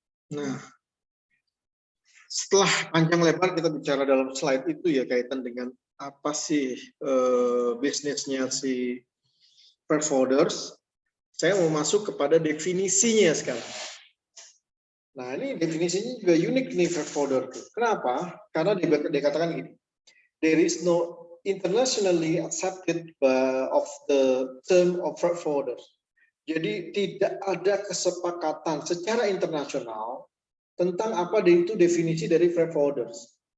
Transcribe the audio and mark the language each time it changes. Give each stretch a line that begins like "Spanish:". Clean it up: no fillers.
Indonesian: Nah, setelah panjang lebar kita bicara dalam slide itu ya kaitan dengan apa sih bisnisnya si freight forwarders, saya mau masuk kepada definisinya sekarang. Nah, ini definisinya juga unik nih freight forwarder. Kenapa? Karena dikatakan gini,
English: there is no internationally accepted of the term of freight forwarders.
Indonesian: Jadi tidak ada kesepakatan secara internasional tentang apa itu definisi dari freight forwarders.